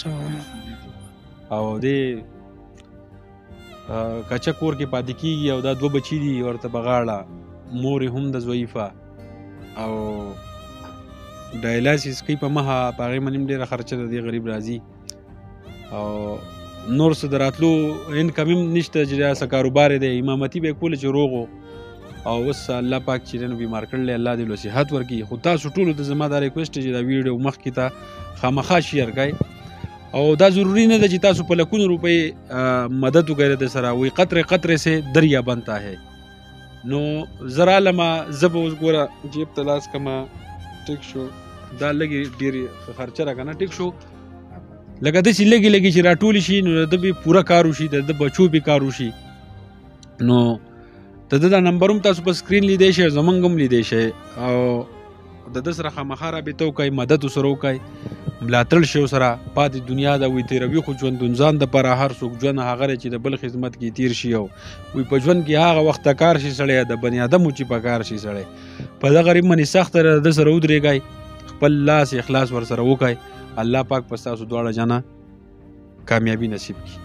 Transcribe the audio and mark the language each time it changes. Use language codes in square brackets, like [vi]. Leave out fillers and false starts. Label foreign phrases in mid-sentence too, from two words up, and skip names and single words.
[ps] او دې کچه کور کې پاتې کېږي او دا 2 بچي دي ورته په غاړه مور یې هم د ضعیفه او ډایلاسیس کوي په مخه په هغې باندې هم ډېره خرچه د دې غریب راځي او نور څه د راتلو انکم هم نشته چې دا څه کاروبار دی امامتي به یې کوله چې روغ او اوس الله پاک چې دی نو بیمار کړلی الله دې له صحت ورکړي. خو تاسو ټولو ته زما دا ریکویسټ دی چې دا ویډیو مخکې ته خامخا شیر کړئ او دا ضروری نه ده چې تاسو په لکونو روپۍ مدد وکړئ د سره وایي [ur] قطرے قطرے سے دریا بنتا ہے. [ps] نو زه رالمه زه به اوس ګوره جیب ته لاس کړمه ټیک شو دا لږې ډېرې خرچه را که نه ټیک شو لکه داسې لږې لږې چې راټولې شي نو د ده به پوره کار وشي د ده بچو به کار وشي. نو د ده دا نمبر هم تاسو په سکرین لیدی شئ زمونږ هم لیدی شئ او د ده سره خامخا رابطه وکړئ مدد ورسره وکړئ ملاتړ شي ورسره پاتې دنیا ده وایي تېروي خو ژوندون ځان دپاره هر څوک ژوند هغه دی چې د بل خدمت کې تیر شي او وایي په ژوند کې هغه وخته کار شي سړی د بني ادم و چې په کار شي سړی په دغه غریب باندې سخته د ده سره ودرېږئ خپل لاس اخلاص ورسره وکړئ الله پاک په ستاسو دواړه جانه کامیابي نصیب کړي.